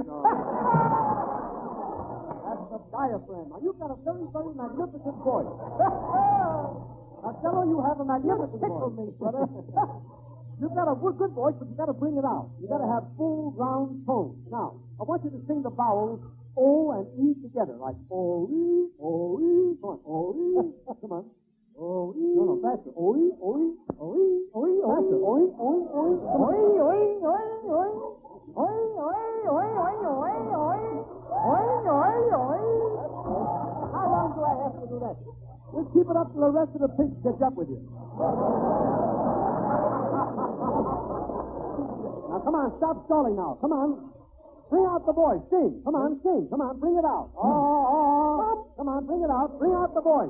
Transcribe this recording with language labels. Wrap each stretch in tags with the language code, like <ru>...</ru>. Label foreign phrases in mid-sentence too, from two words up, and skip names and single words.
<en>No. That's the diaphragm. Now, you've got a very, very magnificent voice. Costello, you have a magnificent voice. Me, brother. You've got a good voice, but you've got to bring it out. You've got to have full, round tones. Now, I want you to sing the vowels O and E together, like O-E, O-E. Come on, O-E. Come on. O-E. No, faster. O-E, O-E, O-E, O-E, faster. O-E, O-E, O-E. O-E, O-E, O-E, O-E. O-E, O-E, O-E, O-E, O-E, O-E, O-E, O-E. How long do I have to do that? Just keep it up till the rest of the pigs catch up with you. Now, come on, stop stalling now. Come on. Bring out the voice. Sing. Come on, sing. Come on, bring it out. Come on, bring it out. Bring out the voice.</en>